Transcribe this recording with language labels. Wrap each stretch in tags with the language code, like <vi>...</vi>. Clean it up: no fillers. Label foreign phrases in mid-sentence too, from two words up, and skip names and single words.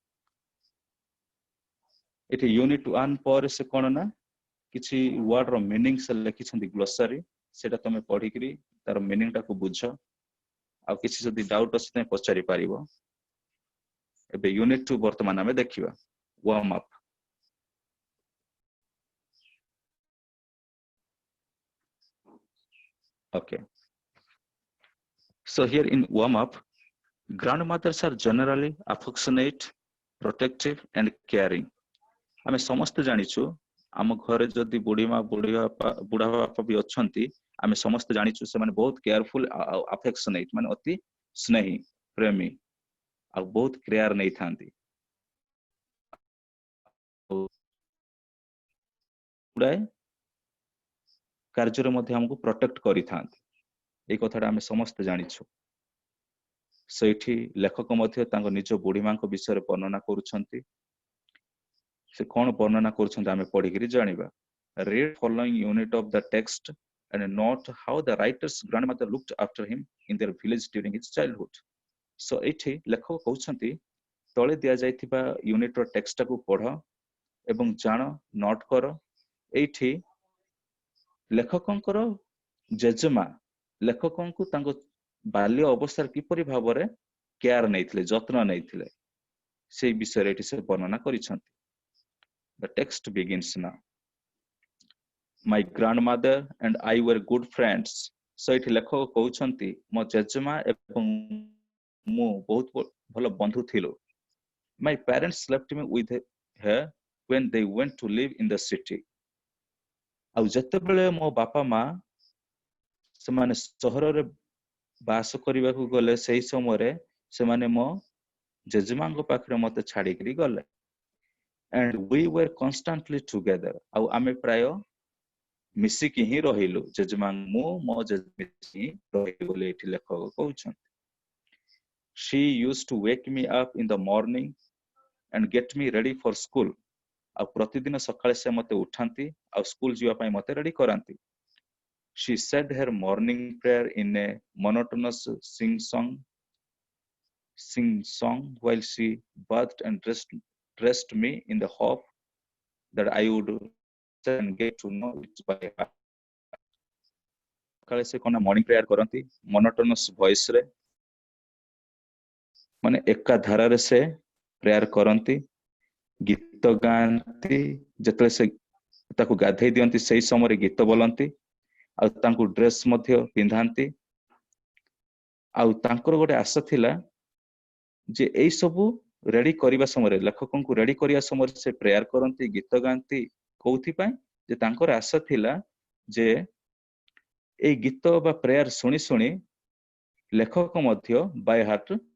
<or>ଏଠି ୟୁନିଟ 1 ପରେ ସେ କଣ ନା କିଛି ୱାର୍ଡ ର ମିନିଂ ସେ ଲେଖିଛନ୍ତି ଗ୍ଲୋସାରୀ, ସେଟା ତମେ ପଢିକିରି ତାର ମିନିଂ ଟାକୁ ବୁଝ, ଆଉ କିଛି ଯଦି ଡାଉଟ୍ ଅଛି ତମେ ପଚାରି ପାରିବ। ଏବେ ୟୁନିଟ 2 ବର୍ତ୍ତମାନ ଆମେ ଦେଖିବା,</or> <en>warm up. Okay, so here in warm up, grandmothers are generally affectionate, protective and caring।</en> <or>ଆମେ ସମସ୍ତେ ଜାଣିଛୁ ଆମ ଘରେ ଯଦି ବୁଢା ବାପା ବି ଅଛନ୍ତି, ଆମେ ସମସ୍ତେ ଜାଣିଛୁ ସେମାନେ ବହୁତ କେୟାରଫୁଲ ଆଉ ଆଫେକ୍ସନେଟ, ମାନେ ଅତି ସ୍ନେହୀ, ପ୍ରେମୀ ଆଉ ବହୁତ କେୟାର ନେଇଥାନ୍ତି, ଗୁଡାଏ କାର୍ଯ୍ୟରେ ମଧ୍ୟ ଆମକୁ ପ୍ରୋଟେକ୍ଟ କରିଥାନ୍ତି, ଏଇ କଥାଟା ଆମେ ସମସ୍ତେ ଜାଣିଛୁ। ସେଇଠି ଲେଖକ ମଧ୍ୟ ତାଙ୍କ ନିଜ ବୁଢୀ ମାଙ୍କ ବିଷୟରେ ବର୍ଣ୍ଣନା କରୁଛନ୍ତି, ସେ କଣ ବର୍ଣ୍ଣନା କରୁଛନ୍ତି ଆମେ ପଢିକିରି ଜାଣିବା।</or> <en>read following unit of the text and note how the writer's grandmother looked after him in their village during his childhood।</en> <or>so ଏଠି ଲେଖକ କହୁଛନ୍ତି ତଳେ ଦିଆଯାଇଥିବା ୟୁନିଟ ର ଟେକ୍ସଟ ଟାକୁ ପଢ ଏବଂ ଜାଣ, ନୋଟ କର। ଏଇଠି ଲେଖକଙ୍କର ଜେଜେମା ଲେଖକଙ୍କୁ ତାଙ୍କ ବାଲ୍ୟ ଅବସ୍ଥାରେ କିପରି ଭାବରେ କେୟାର ନେଇଥିଲେ, ଯତ୍ନ ନେଇଥିଲେ, ସେଇ ବିଷୟରେ ଏଠି ସେ ବର୍ଣ୍ଣନା କରିଛନ୍ତି।</or> <en>The text begins now. My grandmother and I were good friends।</en> <or>so ଏଠି ଲେଖକ କହୁଛନ୍ତି ମୋ ଜେଜେମା ଏବଂ ମୁଁ ବହୁତ ଭଲ ବନ୍ଧୁ ଥିଲୁ।</or> <en>My parents left me with her when they went to live in the city।</en> <or>ଆଉ ଯେତେବେଳେ ମୋ ବାପା ମା ସେମାନେ ସହରରେ ବାସ କରିବାକୁ ଗଲେ ସେଇ ସମୟରେ ସେମାନେ ମୋ ଜେଜେମାଙ୍କ ପାଖରେ ମତେ ଛାଡିକିରି ଗଲେ</or> <en>and we were constantly together</en> <or>ଆଉ ଆମେ ପ୍ରାୟ ମିଶିକି ହିଁ ରହିଲୁ ଜେଜେମା ମୁଁ ମୋ ଜେଜେ ମିଶିକି ରହିଲୁ ବୋଲି ଏଠି ଲେଖକ କହୁଛନ୍ତି</or> <en>she used to wake me up in the morning and get me ready for school</en> <or>ଆଉ ପ୍ରତିଦିନ ସକାଳେ ସେ ମତେ ଉଠାନ୍ତି ଆଉ ସ୍କୁଲ ଯିବା ପାଇଁ ମତେ ରେଡି କରାନ୍ତି</or> <en>she said her morning prayer in a monotonous sing song while she bathed and dressed me in the hope that I would and get to know it by heart.</en> <or>ସକାଳେ ସେ କଣ</or> <en>morning prayer</en> <or>କରନ୍ତି</or> <en>monotonous voice</en> <or>ରେ ମାନେ ଏକା ଧାରାରେ ସେ ପ୍ରେୟାର କରନ୍ତି ଗୀତ ଗାଆନ୍ତି ଯେତେବେଳେ ସେ ତାକୁ ଗାଧେଇ ଦିଅନ୍ତି ସେଇ ସମୟରେ ଗୀତ ବୋଲନ୍ତି ଆଉ ତାଙ୍କୁ ଡ୍ରେସ ମଧ୍ୟ ପିନ୍ଧାନ୍ତି ଆଉ ତାଙ୍କର ଗୋଟେ ଆଶା ଥିଲା ଯେ ଏଇ ସବୁ ରେଡି କରିବା ସମୟରେ ଲେଖକଙ୍କୁ ରେଡି କରିବା ସମୟରେ ସେ ପ୍ରେୟାର କରନ୍ତି ଗୀତ ଗାଆନ୍ତି କୋଉଥିପାଇଁ ଯେ ତାଙ୍କର ଆଶା ଥିଲା ଯେ ଏଇ ଗୀତ ବା ପ୍ରେୟାର ଶୁଣି ଶୁଣି ଲେଖକ ମଧ୍ୟ</or> <en>by heart</en>